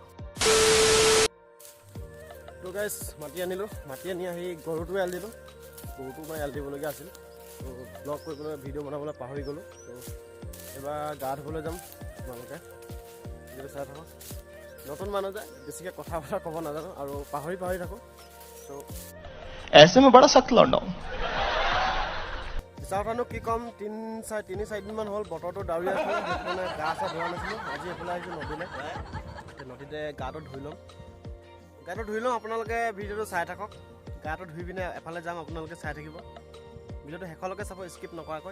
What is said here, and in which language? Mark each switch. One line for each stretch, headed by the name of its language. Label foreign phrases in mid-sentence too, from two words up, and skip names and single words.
Assamese: গাইজ, মাটি আনিলোঁ। মাটি আনি আহি গৰুটো এৰাল দিলোঁ। গৰুটো মই এৰাল দিবলগীয়া আছিল। ব্লগ কৰি পেলাই ভিডিঅ' বনাবলৈ পাহৰি গ'লোঁ। এইবাৰ গা ধুবলৈ যাম। আপোনালোকে ভিডিঅ'টো চাই থাকক। নতুন মানুহ যে, বেছিকৈ কথা বতৰা ক'ব নাজানো আৰু পাহৰি থাকোঁ।
Hindi: ऐसे में बड़ा सख्त लौंडा हूं।
Assamese: মিছা কথানো কি ক'ম, তিনি চাৰিদিনমান হ'ল বতৰটো ডাৱৰীয়া আছিল, সেইটো কাৰণে গা চা ধোৱা নাছিলোঁ। আজি এইফালে আহিছোঁ নদীলৈ। নদীতে গাটো ধুই ল'ম। আপোনালোকে ভিডিঅ'টো চাই থাকক। গাটো ধুই পিনে এফালে যাম, আপোনালোকে চাই থাকিব। ভিডিঅ'টো শেষলৈকে চাব, স্কিপ নকৰাকৈ।